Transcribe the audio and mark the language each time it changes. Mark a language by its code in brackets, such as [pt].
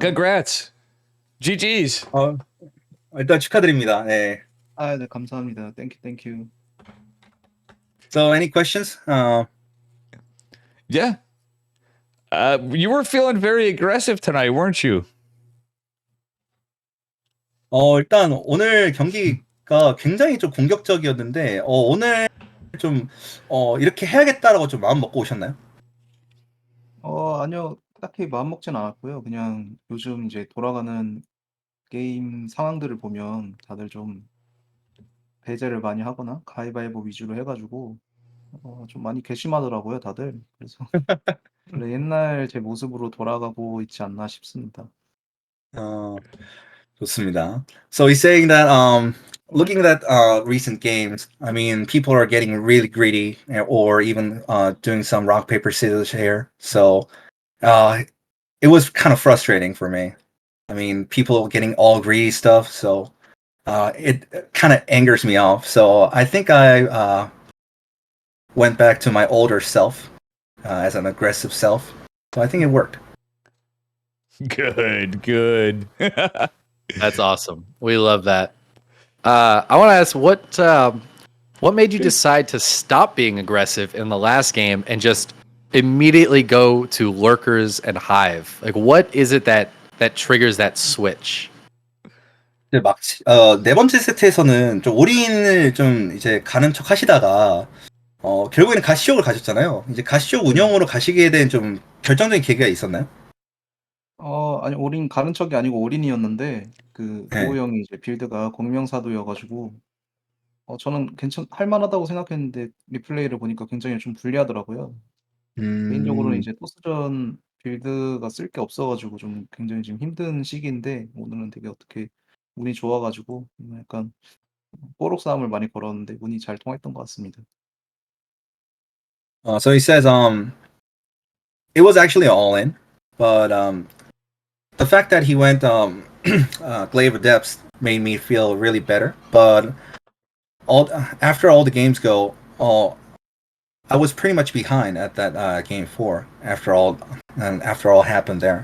[en] Congrats. GG's. [ko] 일단 축하드립니다. 네. 네, 감사합니다. [en] Thank you. So, any questions? Yeah. You were feeling very aggressive tonight, weren't you? [ko] 일단 오늘 경기가 굉장히 좀 공격적이었는데, 오늘 좀 이렇게 해야겠다라고 좀 마음 먹고 오셨나요? 아니요. 딱히 마음 먹진 않았고요. 그냥 요즘 이제 돌아가는 게임 상황들을 보면 다들 좀 배제를 많이 하거나 가위바위보 위주로 해가지고 좀 많이 괘씸하더라고요, 다들. 그래서 원래 옛날 제 모습으로 돌아가고 있지 않나 싶습니다. 좋습니다. [en] So he's saying that looking at recent games, I mean, people are getting really greedy or even doing some rock paper scissors here. So it was kind of frustrating for me. I mean, people getting all greedy stuff. So it kind of angers me off. So I think I went back to my older self as an aggressive self. So I think it worked. Good. That's awesome. We love that. I want to ask what made you decide to stop being aggressive in the last game and just immediately go to lurkers and hive? Like, what is it that triggers that switch? [ko] 네 번째 세트에서는 좀 올인을 좀 이제 가는 척 하시다가 결국에는 가시옥을 가셨잖아요. 이제 가시옥 운영으로 가시게 된 좀 결정적인 계기가 있었나요? 아니 올인 가는 척이 아니고 올인이었는데 그 네. 도우 형이 이제 빌드가 공명사도여 가지고 저는 할 만하다고 생각했는데 리플레이를 보니까 굉장히 좀 불리하더라고요. 개인적으로는 이제 토스전 빌드가 쓸 게 없어 가지고 좀 굉장히 지금 힘든 시기인데 오늘은 되게 어떻게 운이 좋아가지고 약간 뽀록 싸움을 많이 걸었는데 운이 잘 통했던 것 같습니다. [en] So he says it was actually all in, but the fact that he went Glaive of Depths made me feel really better. But all after all the games go, I was pretty much behind at that game 4 after all happened there.